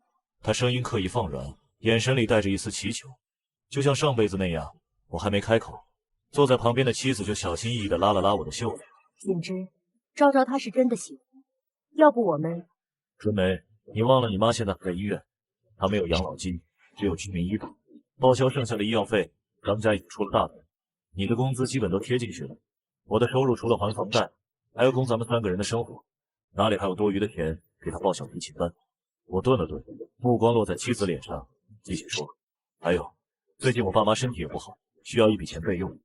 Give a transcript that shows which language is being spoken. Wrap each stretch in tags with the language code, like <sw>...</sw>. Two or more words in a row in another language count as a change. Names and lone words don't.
<zh>他聲音刻意放軟，眼神裡帶着一絲祈求，就像上輩子那樣。我還沒開口，坐在旁邊的妻子就小心翼翼地拉了拉我的袖子。景之，昭昭她是真的喜歡，要不我們…… 春梅，你忘了你媽現在還在醫院，她没有養老金，只有居民醫保，報銷剩下的醫藥費，張家已經出了大本，你的工資基本都貼進去了，我的收入除了還房貸，還要供咱們3個人的生活，哪裡還有多餘的錢給她報小提琴班？我頓了頓，目光落在妻子臉上，繼續說：“還有，最近我爸媽身體也不好，需要一筆錢備用。</zh>